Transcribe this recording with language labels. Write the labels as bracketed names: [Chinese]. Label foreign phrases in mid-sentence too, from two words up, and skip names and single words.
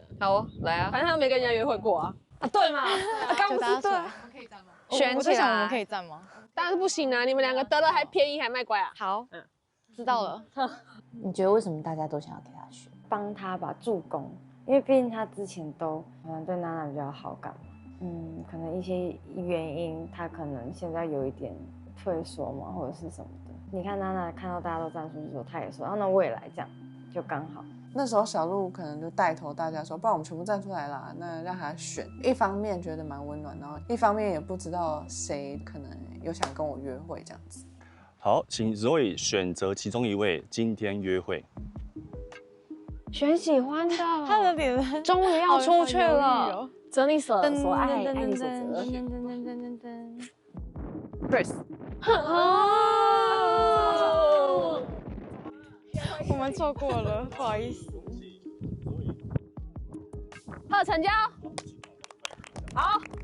[Chinese] 好哦，來啊，反正他沒跟人家約會過啊。啊，對嘛？剛不是对。可以站嗎？選起來。我們可以站嗎？當然是不行啊！你們2個得了還便宜還賣乖啊！好，知道了。你覺得為什麼大家都想要給他選？幫他吧，助攻。因為畢竟他之前都可能对娜娜比較好感嘛，可能一些原因，他可能現在有一點退縮嘛，或者是什麼的。你看娜娜看到大家都站出去說，他也說，那我也來，這樣就剛好。那時候小鹿可能就帶頭大家說，不然我們全部站出來啦，那讓他選。一方面覺得蠻溫暖，然後一方面也不知道誰可能有想跟我約會這樣子。好，請 Zoe 選擇其中一位今天約會。選喜歡的，他的脸終於要出去了。择你所爱，爱你所择。 Chris。我们错過了，不好意思。成交。好。